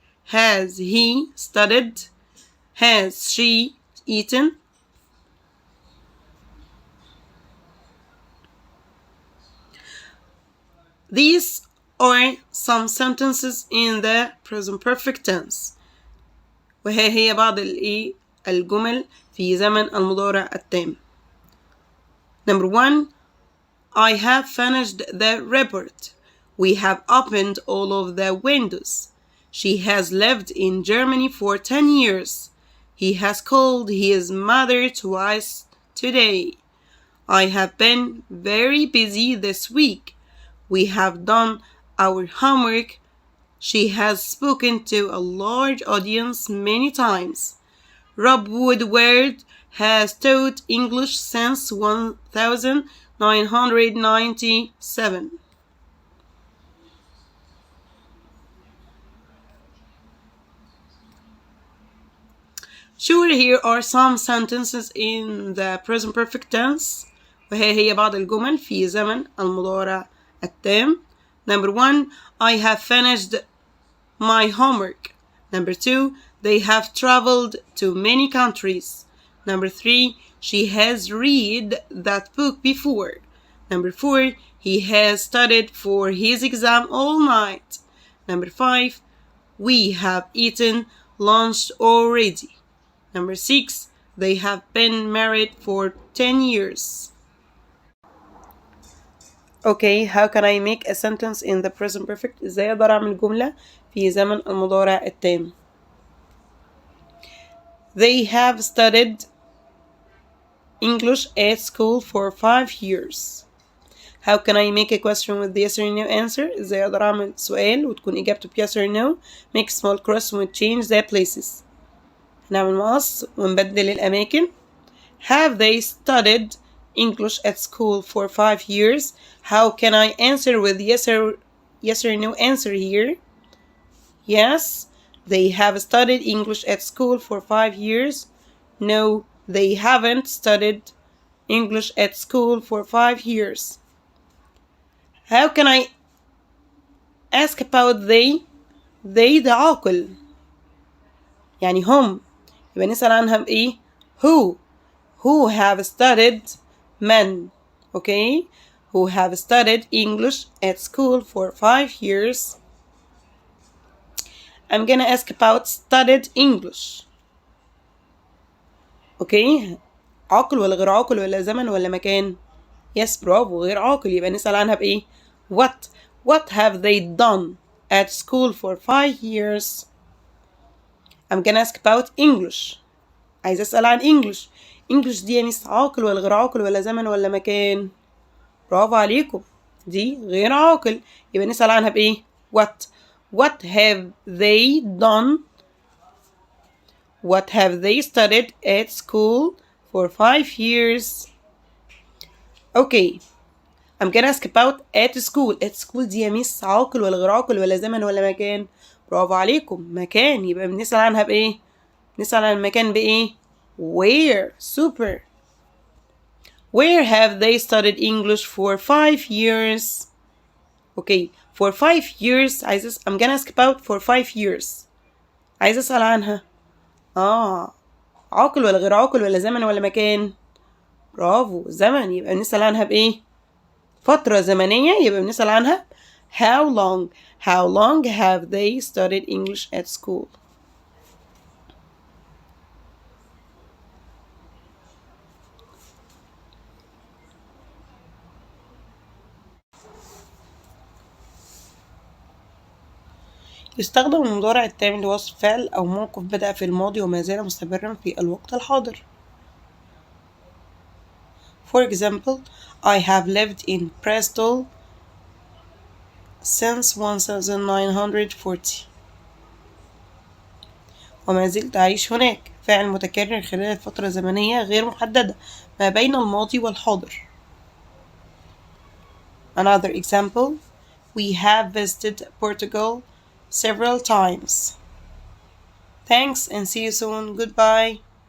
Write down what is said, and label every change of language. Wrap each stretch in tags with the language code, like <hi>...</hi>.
<en>Has he studied? Has she eaten? These are some sentences in the present perfect tense.</en> <ar>وها هي بعض الجمل في زمن المضارع التام.</ar> <en>Number 1. I have finished the report. We have opened all of the windows. She has lived in Germany for 10 years. He has called his mother twice today. I have been very busy this week. We have done our homework. She has spoken to a large audience many times. Rob Woodward has taught English since 1997. Sure, here are some sentences in the present perfect tense.</en> <ar>وهي هي بعض الجمل في زمن المضارع التام.</ar> <en>Number 1. I have finished my homework. Number 2. They have traveled to many countries. Number 3. She has read that book before. Number 4. He has studied for his exam all night. Number 5. We have eaten lunch already. Number 6. They have been married for 10 years. Okay, how can I make a sentence in the present perfect?</en> <ar>ازاي اقدر اعمل جملة في زمن المضارع التام؟</ar> <en>They have studied English at school for 5 years. How can I make a question with the yes or no answer?</en> <ar>ازاي اقدر اعمل سؤال وتكون اجابته</ar> <en>yes or no. Make small cross and change the places.</en> <ar>هنعمل مقص ونبدل الأماكن.</ar> <en>Have they studied English at school for 5 years? How can I answer with yes or no answer here? Yes, they have studied English at school for 5 years. No, they haven't studied English at school for 5 years. How can I ask about they?</en> <ar>They ده عاقل يعني هم يبقى نسأل عنها بإيه؟</ar> <en>who have studied men. Okay? Who have studied English at school for 5 years. I'm gonna ask about studied English. Okay?</en> <ar>عاقل ولا غير عاقل ولا زمن ولا مكان؟ Yes, برافو غير عاقل يبقى نسأل عنها بإيه؟</ar> <en>What have they done at school for 5 years? I'm gonna ask about English.</en> <ar>عايزة أسأل عن English. English دي يا ميس عاقل ولا غير عاقل ولا زمن ولا مكان؟ برافو عليكم، دي غير عاقل، يبقى نسأل عنها بإيه؟</ar> <en>What have they done? What have they studied at school for 5 years? Okay, I'm gonna ask about at school.</en> <ar>At school دي يا ميس عاقل ولا غير عاقل ولا زمن ولا مكان؟ برافو عليكم، مكان، يبقى بنسأل عنها بإيه؟ نسأل عن المكان بإيه؟ Where.</ar> <en>Super. Where have they studied English for 5 years? Okay, for 5 years I'm gonna ask about for 5 years.</en> <ar>عايز أسأل عنها. عاقل ولا غير عاقل ولا زمن ولا مكان؟ برافو، زمن، يبقى بنسأل عنها بإيه؟ فترة زمنية، يبقى بنسأل عنها</ar> <en>how long. How long have they studied English at school?</en> <ar>يستخدم المضارع التام لوصف فعل أو موقف بدأ في الماضي وما زال مستمرا في الوقت الحاضر.</ar> <en>For example, I have lived in Bristol since 1940.</en> <ar>وما زلت أعيش هناك، فعل متكرر خلال فترة زمنية غير محددة ما بين الماضي والحاضر.</ar> <en>Another example, we have visited Portugal several times. Thanks and see you soon. Goodbye.</en>